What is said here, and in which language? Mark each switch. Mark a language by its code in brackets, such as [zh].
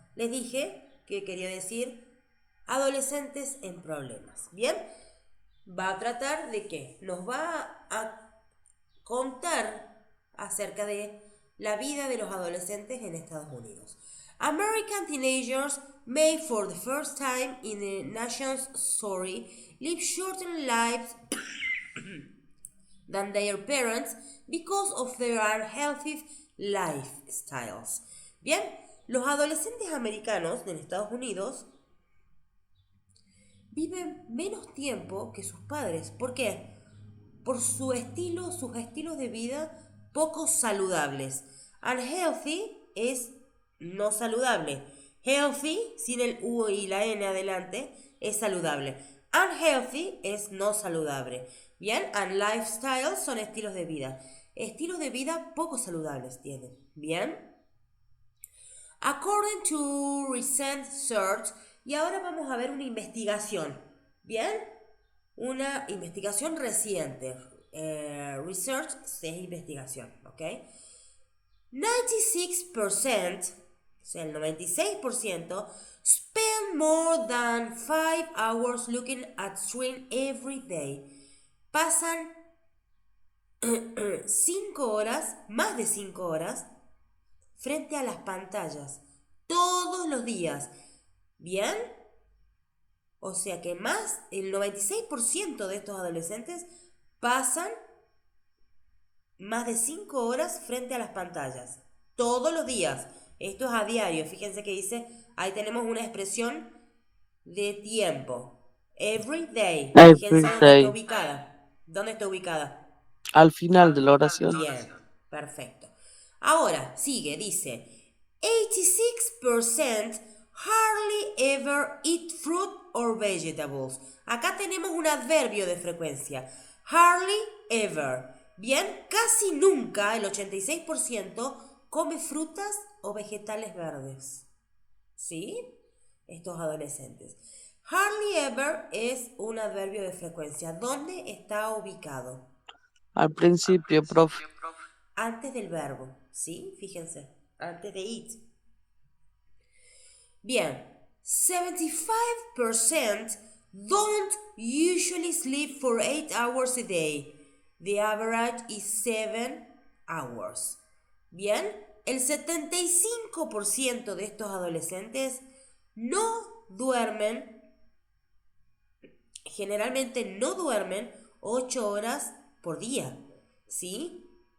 [es] Les dije que quería decir adolescentes en problemas. Bien, va a tratar de que nos va a contar acerca de la vida de los adolescentes en Estados Unidos. [en] American teenagers may for the first time in the nation's story live shorter lives than their parents because of their unhealthy lifestyles. [es] Bien, los adolescentes americanos en Estados Unidos viven menos tiempo que sus padres. ¿Por qué? Por sus estilos de vida poco saludables. Unhealthy es no saludable. Healthy, sin el U y la N adelante, es saludable. Unhealthy es no saludable. Bien, [en] and lifestyle [es] son estilos de vida. Estilos de vida poco saludables tienen. Bien. [en] According to recent research, [es] y ahora vamos a ver una investigación. Bien. Una investigación reciente. Research es investigación, ¿ok? 96% o sea, el 96%, [en] spend more than 5 hours looking at screen every day. [es] Pasan 5 horas, más de 5 horas, frente a las pantallas, todos los días. ¿Bien? O sea que más, el 96% de estos adolescentes pasan más de 5 horas frente a las pantallas, todos los días. Esto es a diario. Fíjense que dice, ahí tenemos una expresión de tiempo. [en] Every day. [es] Fíjense dónde está ubicada. ¿Dónde está ubicada? Al final de la oración. Bien, perfecto. Ahora, sigue, dice, [en] 86% hardly ever eat fruit or vegetables. [es] Acá tenemos un adverbio de frecuencia. [en] Hardly ever. [es] Bien, casi nunca, el 86%, come frutas o vegetales verdes. ¿Sí? Estos adolescentes. Hardly ever es un adverbio de frecuencia. ¿Dónde está ubicado? Al principio, profe. Antes del verbo. ¿Sí? Fíjense. Antes de eat. Bien. [en] 75% don't usually sleep for 8 hours a day. The average is 7 hours. [es] Bien, el 75% de estos adolescentes no duermen, generalmente no duermen 8 horas por día, ¿sí?